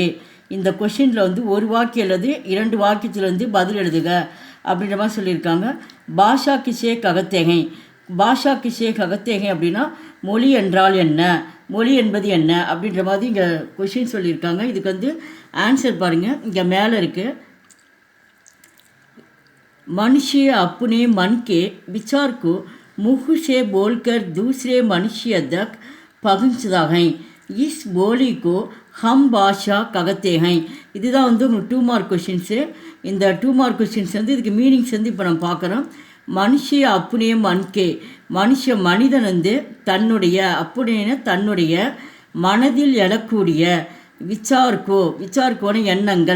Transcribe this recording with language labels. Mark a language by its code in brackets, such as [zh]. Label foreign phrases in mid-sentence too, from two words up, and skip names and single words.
[ta] இந்த கொஷினில் வந்து ஒரு வாக்கியம் அல்லது 2 வாக்கியத்தில் வந்து பதில் எழுதுக அப்படின்ற மாதிரி சொல்லியிருக்காங்க. [hi] भाषा किसे कहते हैं. भाषा किसे कहते हैं [ta] அப்படின்னா மொழி என்றால் என்ன, மொழி என்பது என்ன அப்படின்ற மாதிரி இங்கே கொஷின் சொல்லியிருக்காங்க. இதுக்கு வந்து ஆன்சர் பாருங்கள், இங்கே மேலே இருக்குது. [hi] मनुष्य अपने मन के विचार को मुँह से बोलकर दूसरे मनुष्य तक पहुँचता है. इस बोली को हम भाषा कहते हैं. [ta] இதுதான் வந்து 2 [en] mark questions. [ta] இந்த 2 [en] mark questions [ta] வந்து இதுக்கு மீனிங்ஸ் வந்து இப்போ நம்ம பார்க்குறோம். [hi] मनुष्य अपने मन के, [ta] மனிதன் வந்து தன்னுடைய அப்படின்னா தன்னுடைய மனதில் எழக்கூடிய விச்சார்க்கோன எண்ணங்கள்.